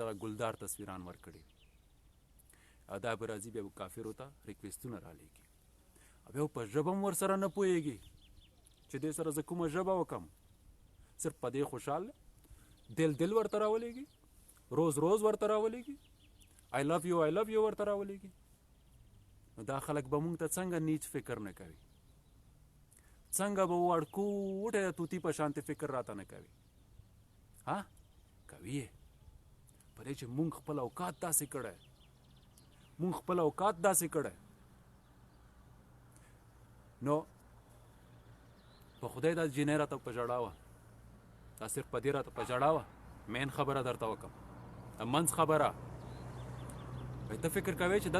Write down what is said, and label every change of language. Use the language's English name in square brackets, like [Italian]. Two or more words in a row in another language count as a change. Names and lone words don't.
[Pashto] دغه ګلدار تصویران ورکړي او دا به راځي بیا به کافرو ته ریکویسټونه رالیږي او بیا په ژبه هم ورسره نه پوهېږي چې دې سره زه کومه ژبه وکړم صرف په دې خوشحال دل ورته راولېږي روز ورته راولېږي [English] I love you [Pashto] ورته راولېږي نو دا خلک به مونږ ته څنګه نیچ فکر نه کوي څنګه به وړکوټه د توتي په شانتې فکر راته نه کوي کوي یې په دې چې مونږ خپل اوقات داسې کړی نو په خدای دا جنۍ راته په ژړا وه دا صرف په دې راته په ژړا وه مین خبره درته وکړم د منځ خبره وایي ته فکر کوې چې